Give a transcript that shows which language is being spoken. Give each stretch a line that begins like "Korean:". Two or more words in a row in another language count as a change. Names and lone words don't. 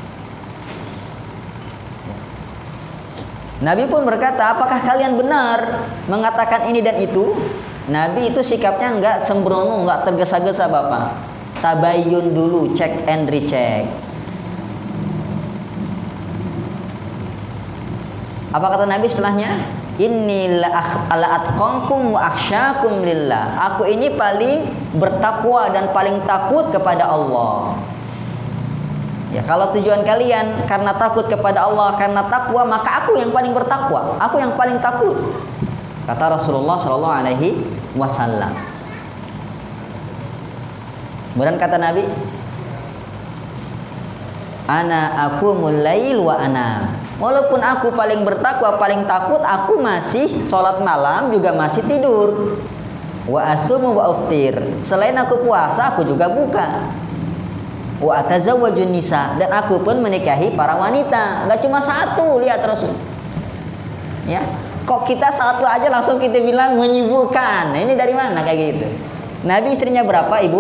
Indonesian: Nabi pun berkata, apakah kalian benar mengatakan ini dan itu? Nabi itu sikapnya nggak sembrono, nggak tergesa-gesa, Bapak. Tabayyun dulu,
English: check and recheck.
Indonesian: Apa kata Nabi setelahnya?
Arabic: إني لأتقاكم وأخشاكم لله.
Indonesian: Aku ini paling bertakwa dan paling takut kepada Allah. Ya, kalau tujuan kalian karena takut kepada Allah, karena takwa, maka aku yang paling bertakwa, aku yang paling takut. Kata Rasulullah
Arabic: صلى الله عليه وسلم.
Indonesian: Kemudian kata Nabi,
Arabic: أنا أقوم الليل وأنا.
Indonesian: Walaupun aku paling bertakwa, paling takut, aku masih sholat malam juga masih tidur.
Arabic: وأصوم وأفطر.
Indonesian: Selain aku puasa, aku juga buka.
Arabic: وأتزوج النساء,
Indonesian: dan aku pun menikahi para wanita. Gak cuma satu, lihat Rasul. Ya, kok kita satu aja langsung kita bilang menyibukkan. Nah, ini dari mana kayak gitu? Nabi istrinya berapa, Ibu?